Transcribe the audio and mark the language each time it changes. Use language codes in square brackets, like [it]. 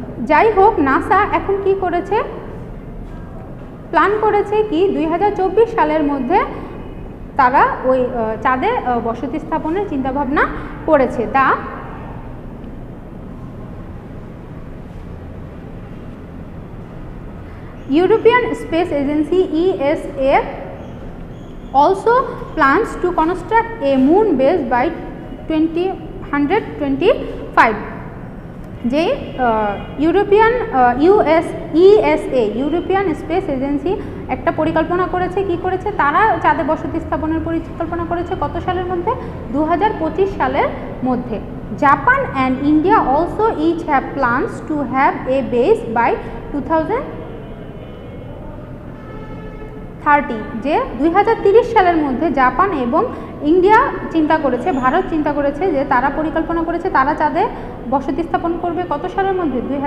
[bn] যাই হোক, নাসা এখন কি করেছে, প্ল্যান করেছে কি 2024 সালের মধ্যে তারা ওই চাঁদে বসতি স্থাপনের চিন্তাভাবনা করেছে। [en] The European space agency ESA also plans to construct a moon base by 2025. [bn] যে European ESA European space agency একটা পরিকল্পনা করেছে, কি করেছে, তারা চাঁদে বসতি স্থাপনের পরিকল্পনা করেছে কত সালের মধ্যে? 2025 সালের মধ্যে। [en] Japan and India also each have plans to have a base by 2030, [bn] যে 2030 সালের মধ্যে জাপান এবং ইন্ডিয়া চিন্তা করেছে, ভারত চিন্তা করেছে যে তারা পরিকল্পনা করেছে তারা চাঁদে বসতি স্থাপন করবে কত সালের মধ্যে?